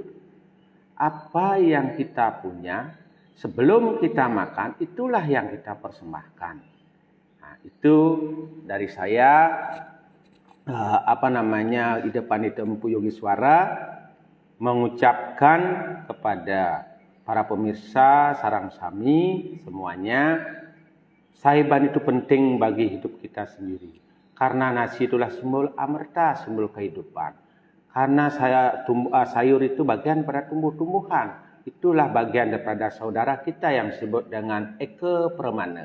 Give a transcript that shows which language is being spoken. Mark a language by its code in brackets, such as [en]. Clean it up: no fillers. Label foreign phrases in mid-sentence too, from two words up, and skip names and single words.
[id] Apa yang kita punya sebelum kita makan, itulah yang kita persembahkan. Nah, itu dari saya, Ida Pandita Empu Yogiswara mengucapkan kepada para pemirsa [ban] sarang sami [id] semuanya, saiban itu penting bagi hidup kita sendiri. Karena nasi itulah simbol amerta, simbol kehidupan. Karena sayur itu bagian pada tumbuh-tumbuhan. Itulah bagian daripada saudara kita yang disebut dengan eke permana.